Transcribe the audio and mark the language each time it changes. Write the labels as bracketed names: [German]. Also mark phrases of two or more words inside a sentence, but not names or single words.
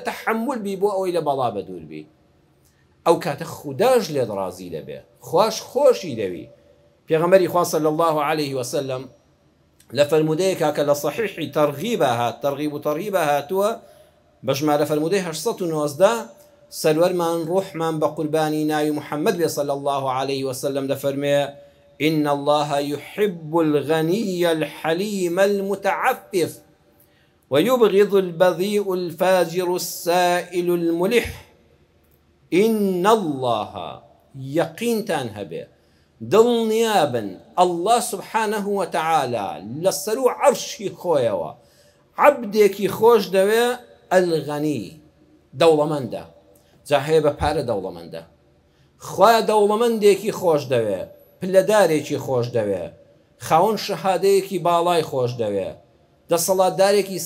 [Central Kurdish] تەحەمل بی بۆ ئەوەی لە بەڵا بە دووربی ئەو کاتە خوداش لێت ڕازی دەبێ خوش خۆشی دەوی پێغەمبەری خوا [Arabic] صلی الله عليه وسلم [Central Kurdish] لە فەرمودەیەکا کە لە صحیحی تەرغیبە هات تەرغیب و تەرهیبە هاتووە بە ژمارە فەرمودەی 819 سەروەرمان ڕوحمان بە قوربانی ناوی محەممەد بێ [Arabic] صلی الله عليه وسلم [Central Kurdish] دەفەرمێ [Arabic] إن الله يحب الغني الحليم المتعفف ويبغض البذيء الفاجر السائل الملح إن الله يقين تنهبه [Central Kurdish] دڵنیابن [Arabic] الله سبحانه وتعالى [Central Kurdish] لەسەر و عەرشی خۆیەوە عەبدێکی خۆش دەوێ ئەلغەنی دەوڵەمەندە جا هەیە بە پارە دەوڵەمەندە خوا دەوڵەمەندێکی خۆش دەوێ پلەدارێکی خۆش دەوێ خاوەن شەهادەیەکی باڵای خۆش دەوێ دەسەڵاتدارێکی